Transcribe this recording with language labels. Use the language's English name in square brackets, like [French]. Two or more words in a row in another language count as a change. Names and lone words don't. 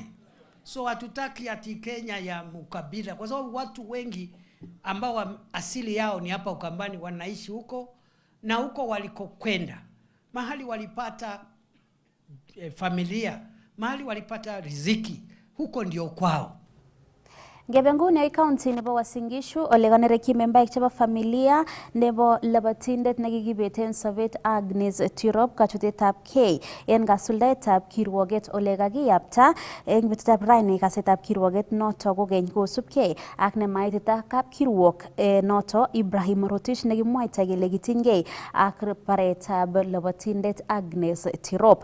[Swahili] So hatutaki ati Kenya ya mukabila, kwa sababu watu wengi ambao asili yao ni hapa Ukambani wanaishi huko, na huko walikokwenda, mahali walipata familia, mahali walipata riziki, huko ndio kwao. [Kalenjin] Ngebenguni ay county nebo Uasin Gishu ole kanereki membaik chebo familia nebo labatindet nekikibeten sobet Agnes Tirop kachutetab K en kasuldaetab kirwoget ole kakiyapta en betutab raini. Kasetab kirwoget noto kokeny kosubkei ak nemaitita kapkirwok noto Ibrahim Rotich nekimwaita kele kitinygei ak baretab labatindet Agnes Tirop.